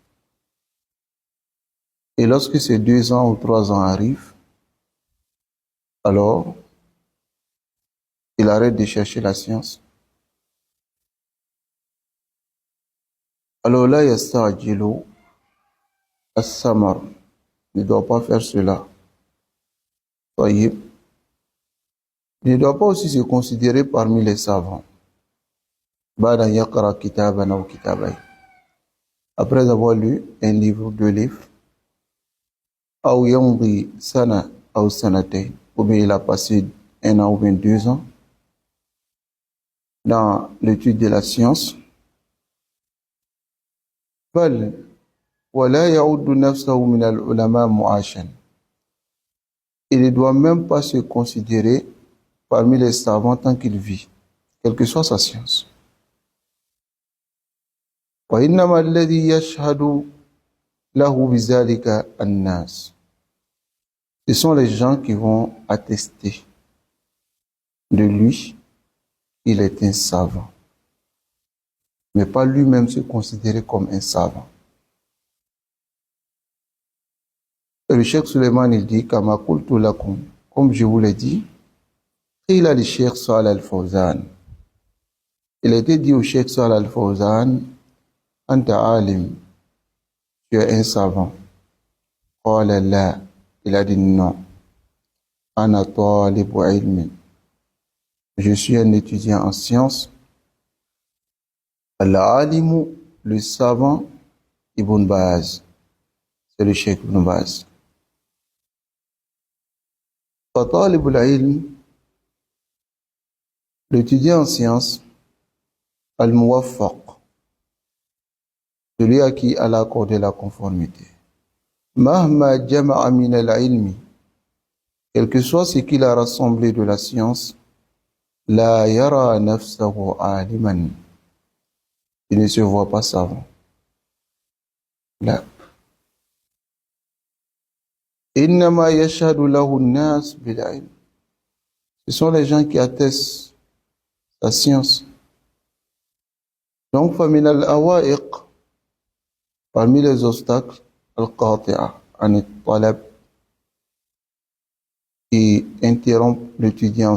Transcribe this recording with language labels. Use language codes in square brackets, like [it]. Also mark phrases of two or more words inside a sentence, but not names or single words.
[fr] Et lorsque ces 2 ans ou 3 ans arrivent, alors il arrête de chercher la science. Alors là, [ar] يستعجل الثمر, [fr] ne doit pas faire cela. Soyez. Il ne doit pas aussi se considérer parmi les savants. [ar] بعد يقرأ كتابا أو كتابين, [fr] après avoir lu un livre, 2 livres. [ar] أو يمضي سنة أو سنتين, [fr] ou bien il a passé 1 an ou bien 2 ans dans l'étude de la science. [ar] بل ولا يعد نفسه من العلماء معاشا, [fr] il ne doit même pas se considérer parmi les savants tant qu'il vit, quelle que soit sa science. [ar] وإنما الذي يشهد له بذلك الناس, [fr] ce sont les gens qui vont attester de lui qu'il est un savant, mais pas lui-même se considérer comme un savant. Et le Cheikh Suleiman, il dit: [ar] كما قلت لكم, [fr] comme je vous l'ai dit, [ar] قيل لـ شيخ صالح الفوزان, [fr] il a été dit au Cheikh Salih al-Fawzan: [ar] أنت عالم, [fr] tu es un savant. [ar] قال لا, [fr] il a dit non. [ar] أنا طالب علم, [fr] Je suis un étudiant en sciences. Al-alimu, le savant, Ibn Baz. C'est le Cheikh Ibn Baz. [ar] فطالب العلم, [fr] l'étudiant en sciences, Al-Muwaffaq, celui à qui Allah a accordé la conformité. [ar] مهما جمع من العلم, [fr] quel que soit ce qu'il a rassemblé de la science, [ar] لا يرى نفسه عالما, [fr] il ne se voit pas savant. Là. [ar] إنما يشهد له الناس بالعلم. [fr] Ce sont les gens qui attestent la science. Donc, [ar] فمن العوائق, [fr] parmi les obstacles, [ar] القاطعة عن الطلب, [fr] qui interrompent l'étudiant en